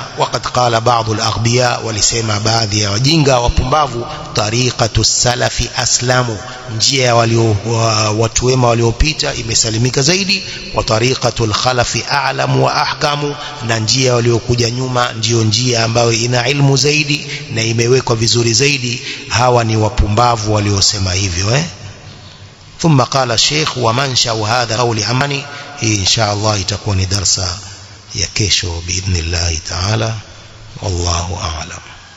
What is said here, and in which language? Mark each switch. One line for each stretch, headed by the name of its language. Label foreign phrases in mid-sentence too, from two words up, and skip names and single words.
Arabic: وقد قال بعض الأغبياء,
Swahili: walisema baadhi ya wajinga wapumbavu,
Arabic: طريقة السلف أسلم,
Swahili: njia ya watu wema waliopita imesalimika zaidi.
Arabic: وطريقة الخلف أعلم وأحكم,
Swahili: na njia waliokuja nyuma ndio njia ambayo ina ilmu zaidi na imewekwa vizuri zaidi. Hawa ni wapumbavu waliosema hivyo
Arabic: ثم قال الشيخ ومنشأ هذا قول أماني. إن شاء الله
Swahili: itakuwa ni darsa ya kesho
Arabic: بإذن الله تعالى. والله أعلم.